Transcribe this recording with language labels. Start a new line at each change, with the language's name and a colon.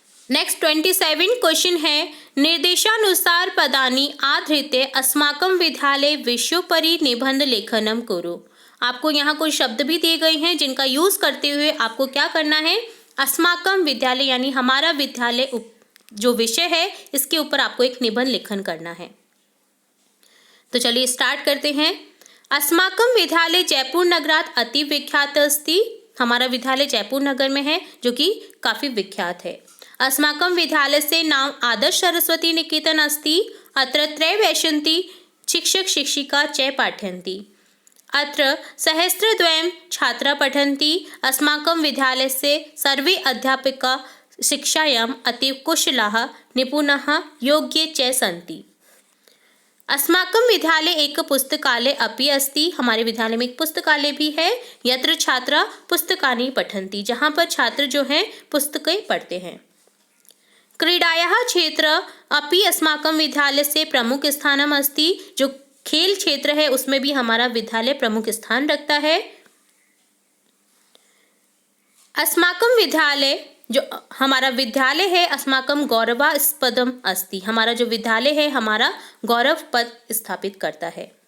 Hindi: Next 27 question है
Sanskrit: निर्देशानुसार पदानि आधृत्य अस्माकं विद्यालये विषयोपरि निबंध लेखनम कुरु,
Hindi: आपको यहाँ कुछ शब्द भी दिए गए हैं जिनका यूज करते हुए आपको क्या करना है, अस्माकं विद्यालय यानी हमारा विद्यालय जो विषय है इसके ऊपर आपको एक निबंध लेखन करना है। तो चलिए स्टार्ट करते हैं।
Sanskrit: अस्माकं विद्यालय जयपुर नगरात अति विख्यात अस्ति,
Hindi: हमारा विद्यालय जयपुर नगर में है जो कि काफी विख्यात है।
Sanskrit: अस्माकं विद्यालय से नाम आदर्श सरस्वती निकेतन अस्ति, अत्र त्रयवैशन्ति शिक्षक शिक्षिका च पाठयन्ति, अत्र सहस्रद्वयं छात्रा पठन्ति, अस्माकं विद्यालयस्य सर्वे अध्यापकाः शिक्षायाम् अतीव कुशलाः निपुणाः योग्ये च सन्ति। अस्माकं विद्यालय एक पुस्तकालय अपि अस्ति,
Hindi: हमारे विद्यालय में एक पुस्तकालय भी है,
Sanskrit: यत्र छात्रा पुस्तकानि पठन्ति,
Hindi: जहाँ पर छात्र जो हैं पुस्तकें पढ़ते हैं।
Sanskrit: क्रीडायाः क्षेत्र अपि अस्माकं विद्यालयस्य प्रमुख स्थानम् अस्ति।
Hindi: जो खेल क्षेत्र है उसमें भी हमारा विद्यालय प्रमुख स्थान रखता है।
Sanskrit: अस्माकं विद्यालय,
Hindi: जो हमारा विद्यालय है,
Sanskrit: अस्माकं गौरवास्पदम अस्ति।
Hindi: हमारा जो विद्यालय है हमारा गौरव पद स्थापित करता है।